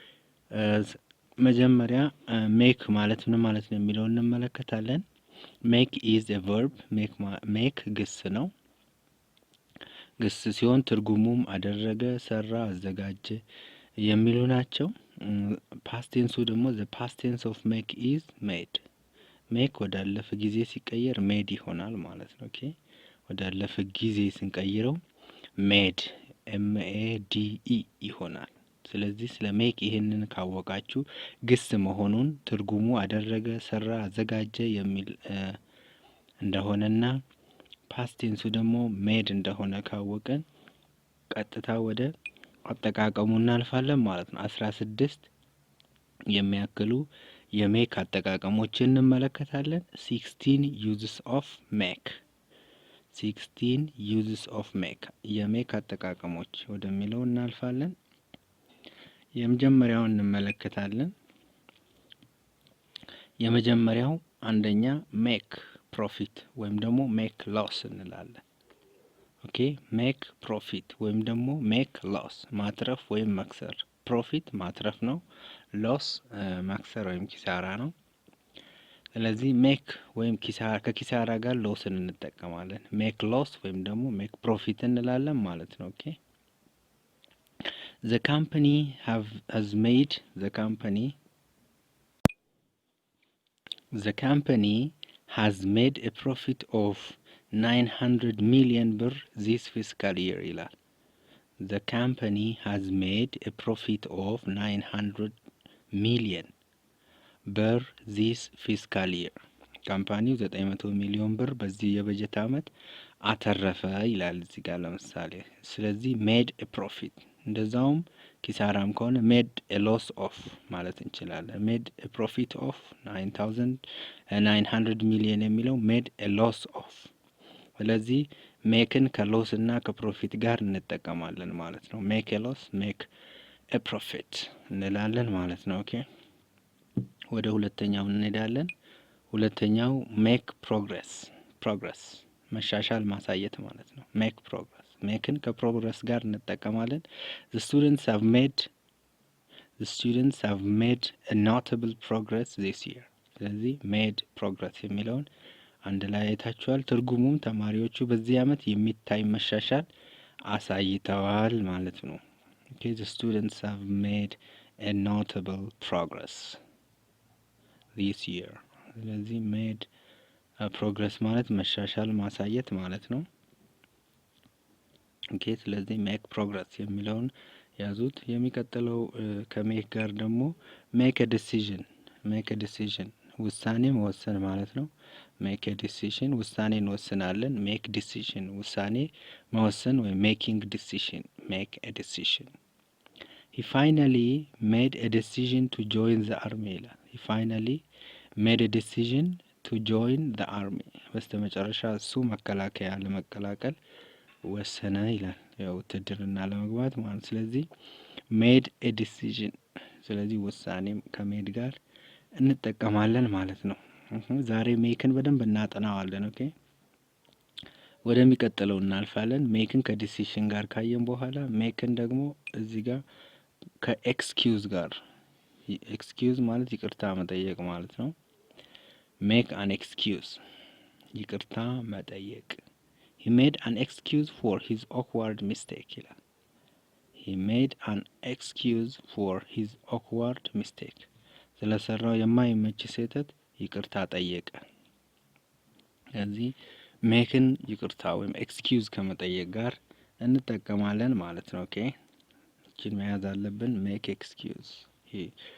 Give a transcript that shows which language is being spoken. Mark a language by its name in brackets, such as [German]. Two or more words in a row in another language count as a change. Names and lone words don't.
[Amharic] መጀመሪያ ሜክ ማለት ምን ማለት ነው የሚለውን እንመለከታለን። [English] make is a verb። [Amharic] ሜክ ግስ ነው። ግስ ሲሆን ትርጉሙም አደረገ፣ ሰራ፣ አዘጋጀ የሚሉ ናቸው። [English] past tense [Amharic] ደግሞ [English] the past tense of make is made። [Amharic] ሜክ ወዳለፈ ጊዜ ሲቀየር ሜድ ይሆናል ማለት ነው። ኦኬ ወዳለፈ ጊዜ ስንቀይረው ሜድ M-A-D-E ይሆናል። ስለዚህ ስለ ሜክ ይሄንን ካወቃችሁ ግስ መሆኑን ትርጉሙ አደረገ፣ ሰራ፣ አዘጋጀ የሚል እንደሆነና ፓስት ቴንሱ ደግሞ ሜድ እንደሆነ ካወቀን ቀጥታ ወደ አጠቃቀሙ እናልፋለን ማለት ነው። 16 የሚያክሉ የሜክ አጠቃቀሞችን እንመለከታለን። [English] 16 uses of make። 16 uses of make [Amharic] የሜክ አጠቃቀሞች ወደሚለው እናልፋለን። የመጀመሪያውን እንመለከታለን። የመጀመሪያው አንደኛ [English] make profit [Amharic] ወይም ደግሞ [English] make loss [Amharic] እንላለን። [English] okay make profit [Amharic] ወይም ደግሞ [English] make loss [Amharic] ማትረፍ ወይም መክሰር። ፕሮፊት ማትረፍ ነው። ሎስ መክሰር ወይም ኪሳራ ነው። ስለዚህ ሜክ ወይም ኪሳራ ከኪሳራ ጋር ሎስን እንጠቀማለን። [English] make loss [Amharic] ወይም ደግሞ [English] make profit [Amharic] እንላለን ማለት ነው። [English] okay the company has made a profit of 900 million ብር this fiscal year ይላል። The company has made a profit of 900 million ብር this fiscal year። [Amharic] ካምፓኒው 900 ሚሊዮን ብር በዚህ የበጀት ዓመት አተረፈ ይላል እዚህ ጋር ለምሳሌ። ስለዚህ [English] made a profit [Amharic] እንደዛውም ኪሳራም ከሆነ [English] made a loss of [Amharic] ማለት እንችላለን። [English] made a profit of [Amharic] 900 ሚሊዮን የሚለው [English] made a loss of። [Amharic] ስለዚህ ሜክን ከሎስ እና ከፕሮፊት ጋር እንጠቀማለን ማለት ነው። [English] make a loss make a profit [Amharic] እንላለን ማለት ነው። ኦኬ ወደ ሁለተኛው እንሄዳለን። ሁለተኛው [English] make progress [Amharic] መሻሻል ማሳየት ማለት ነው። [English] make progress [Amharic] ሜክን ከፕሮግረስ ጋር እንጠቀማለን። [English] the students have made a notable progress this year። ስለዚህ made progress [Amharic] የሚለውን አንድ ላይ አይታችኋል። ትርጉሙም ተማሪዎቹ በዚህ ዓመት የሚታይ መሻሻል አሳይተዋል ማለት ነው። [English] okay the students have made a notable progress this year። ስለዚህ made progress [Amharic] ማለት መሻሻል ማሳየት ማለት ነው። ኦኬ ስለዚህ [English] make progress [Amharic] የሚለውን ያዙት። የሚቀጥለው ከሜክ ጋር ደግሞ [English] make a decision [Amharic] ውሳኔ መወሰን ማለት ነው። [English] make a decision [Amharic] ውሳኔ እንወስናለን። [English] make decision [Amharic] ውሳኔ መወሰን ወይ [English] making decision make a decision። he finally made a decision to join the army ይላል። he finally made a decision to join the army [Amharic] በስተመጨረሻ እሱ መከላከያ ለመቀላቀል ወሰነ ይላል። ያው ውትድርና ለመግባት ማለት። ስለዚህ [English] made a decision [Amharic] ስለዚህ ውሳኔም ከሜድ ጋር እንጠቀማለን ማለት ነው። ዛሬ ሜክን በደንብ እናጠናዋለን። ኦኬ ወደሚቀጥለው እናልፋለን። ሜክን ከዲሲሽን ጋር ካየን በኋላ ሜክን ደግሞ እዚህ ጋር ከኤክስኪውዝ ጋር ኤክስኪውዝ ማለት ይቅርታ መጠየቅ ማለት ነው። [English] make an excuse [Amharic] ይቅርታ መጠየቅ። [English] he made an excuse for his awkward mistake [Amharic] ይላል። [English] he made an excuse for his awkward mistake [Amharic] ስለሰራው የማይመች ስህተት ይቅርታ ጠየቀ። ስለዚህ ሜክን ይቅርታ ወይም ኤክስኪውዝ ከመጠየቅ ጋር እንጠቀማለን ማለት ነው። ኦኬ እቺን መያዝ አለብን። [English] make excuse